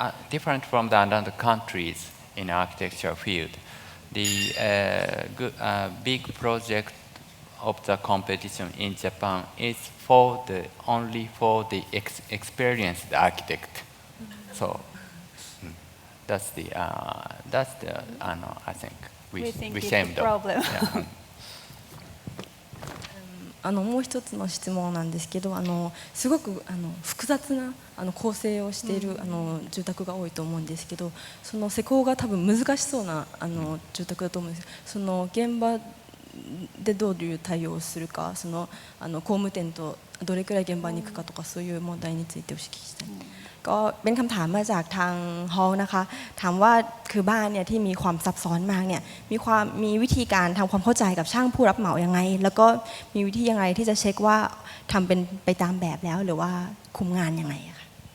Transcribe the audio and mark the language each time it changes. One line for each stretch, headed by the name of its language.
English: Different from the other countries in architecture field, the big project of the competition in Japan is only for the experienced architect. So that's the I think we shame them. Problem. Yeah.
Japanese: もう一つの質問なんですけど、すごく複雑な構成をしている住宅が多いと思うんですけど、その施工が多分難しそうな住宅だと思うんです。その現場でどういう対応をするか、その工務店とどれくらい現場に行くかとか、そういう問題についてお聞きしたい。
Thai: ก็เป็นคำถามมาจากทางฮอลล์นะคะถามว่าคือบ้านเนี่ยที่มีความซับซ้อนมากเนี่ยมีวิธีการทำความเข้าใจกับช่างผู้รับเหมายังไงแล้วก็มีวิธียังไงที่จะเช็คว่าทำเป็นไปตามแบบแล้วหรือว่าคุมงานยังไงอะค่ะ